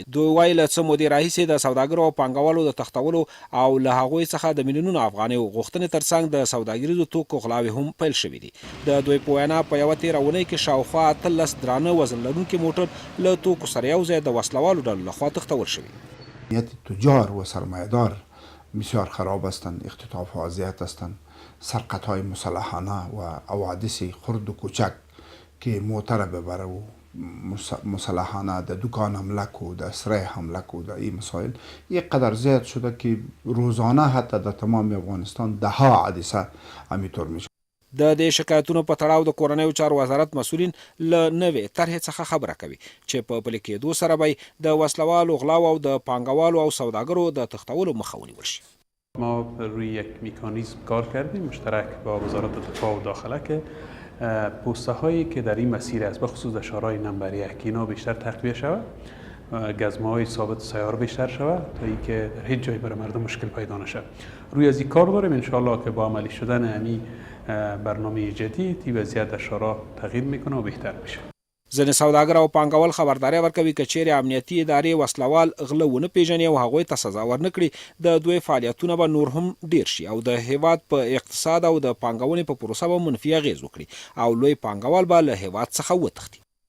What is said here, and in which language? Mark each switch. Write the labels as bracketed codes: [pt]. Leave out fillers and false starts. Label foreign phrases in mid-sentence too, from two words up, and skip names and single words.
[ps] دوی وایي له څه مودې راهیسې د سوداګرو او پانګوالو د تښتولو او له هغوی څخه د میلیونونو افغانیو غوښتنې ترڅنګ د سوداګریزو توکو غلاوې هم پیل شوي دي. د دوی په وینا په یوه تېره اونۍ کې شاوخوا 18 درانه وزن لرونکي موټر له توکو سره یو ځای د وسلوالو ډلو لخوا تښتول شوي. [fa] نیت تجار و سرمایه‌دار بسیار خراب هستند، اختطاف و اذیت هستند، سرقت‌های مسلحانه و حوادث خرد و کوچک که موتر ببره و مسلحانه در دکان حمله کو، در اسره حمله کو، در این مسائل یک قدر زیاد شده که روزانه حتی در تمام افغانستان ده ها حادثه همینطور میشه. [ps] د دې شکایتونو په تړاو د کورنیو چارو وزارت مسؤلین له نوې طرحې څخه خبره کوي چې په پلي کېدو سره به د وسلوالو غلاو او د پانګوالو او سوداګرو د تښتولو مخه ونیول شي. [fa] ما روی یک میکانیزم کار کردیم مشترک با وزارت دفاع و داخله که پوسته هایی که در این مسیر است بخصوص در شهرهای نمبر 1 اینا بیشتر تقویه شود، گزمه های ثابت سیار بیشتر شود تا اینکه در هیچ جای برای مردم مشکل پیدا نشود. روی از این کار داریم [ar] ان شاء الله [fa] که با عملی شدن همین برنامه جدید این وضعیت در شهرها تغییر میکنه و بهتر میشه. [ps] ځینې سوداګر او پانګوال خبرداری ورکوي که چیرې امنیتي ادارې وسلوال غله ونه پیژني او هغوی ته سزا ورنه کړي د دوی فعالیتونه به نور هم ډیر شي او د هیواد په اقتصاد او د پانګونې په پروسه به منفي اغیز وکړي او لوی پانګوال به له هیواد څخه وتښتي.